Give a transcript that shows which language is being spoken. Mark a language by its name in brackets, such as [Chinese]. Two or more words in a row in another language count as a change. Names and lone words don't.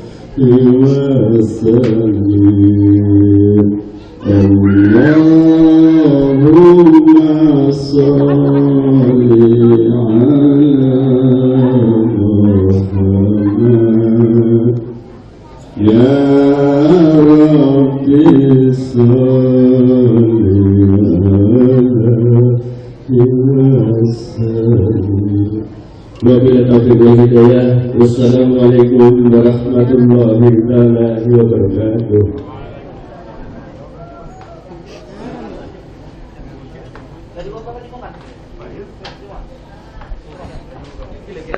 [Arabic] وسلم اللهم صل على محمد يا ربي صل عليه وسلم. وبالله التوفيق والهداية. والسلام عليكم ورحمة الله وبركاته. [Indonesian] Jadi kok apa nih, Pak?